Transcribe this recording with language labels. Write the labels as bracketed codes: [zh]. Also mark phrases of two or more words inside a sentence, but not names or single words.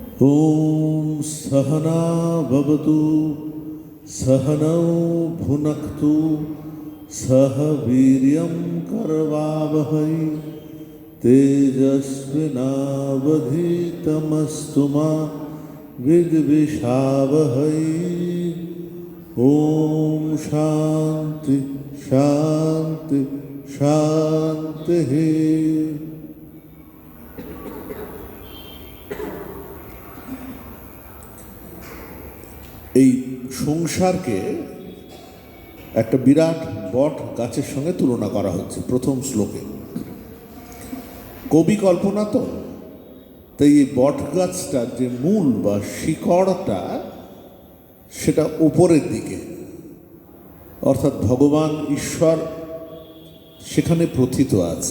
[sa] ॐ सहना भवतु सहनौ भुनक्तु सह वीर्यं करवावहै तेजस्विनावधीतमस्तु मा विद्विषावहै। ॐ शान्ति शान्ति शान्तिः। [bn] এই সংসারকে একটা বিরাট বট গাছের সঙ্গে তুলনা করা হচ্ছে প্রথম শ্লোকে। কবি কল্পনা তো, তাই এই বট গাছটার যে মূল বা শিকড়টা সেটা উপরের দিকে, অর্থাৎ ভগবান ঈশ্বর সেখানে প্রথিত আছে।